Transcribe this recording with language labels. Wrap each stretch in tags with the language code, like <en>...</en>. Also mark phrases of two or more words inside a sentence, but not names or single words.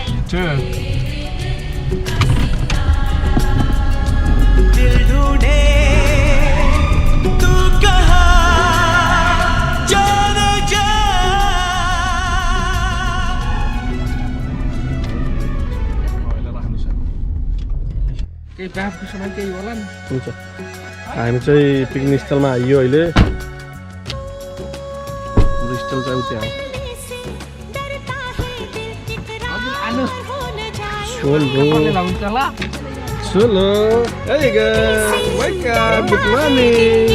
<en>Cheers.</en> <hi>दिल ढूंढे तू कहाँ जाने जा</hi> <ne>केही बाफको सामान केही होला नि हुन्छ हामी चाहिँ पिकनिक स्थलमा आइयो अहिले स्थल चाहिँ उतै हो Solo.</ne> <en>Solo. There you go. Wake up. Good morning.</en>